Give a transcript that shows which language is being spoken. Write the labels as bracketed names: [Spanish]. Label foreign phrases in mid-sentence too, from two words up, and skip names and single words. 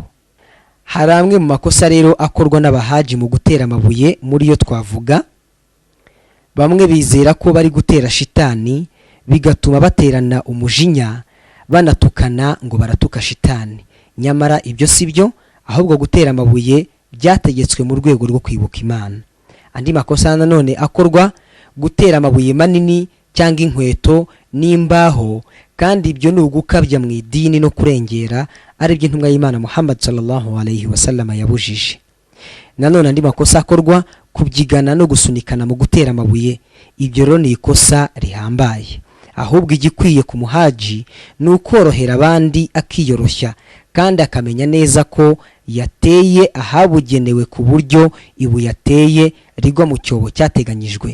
[Kinyarwanda] Hari amwe mu makosa rero akorwa n'abahaji mu gutera amabuye, muri yo twavuga bamwe bizera ko bari gutera shitani bigatuma baterana umujinya banatukana ngo baratuka shitani, nyamara ibyo sibyo, ahubwo gutera amabuye byategetswe mu rwego rwo kwibuka Imana. Andi makosa nanone akorwa gutera amabuye manini cyangwa inkweto n'imbaho, kandi ibyo ni ugukabya mu idini no kurengera, ari byo intumwa y'Imana Muhammad [Arabic] صلى الله عليه وسلم [Kinyarwanda] yabujije. Nanone andi makosa akorwa kubyigana no gusunikana mu gutera amabuye, ibyo rero ni ikosa rihambaye. Ahubwo igikwiye ku muhaji ni ukorohera abandi akiyoroshya kandi akamenya neza ko yateye ahabugenewe ku buryo ibuye yateye rigwa mu cyobo cyateganyijwe.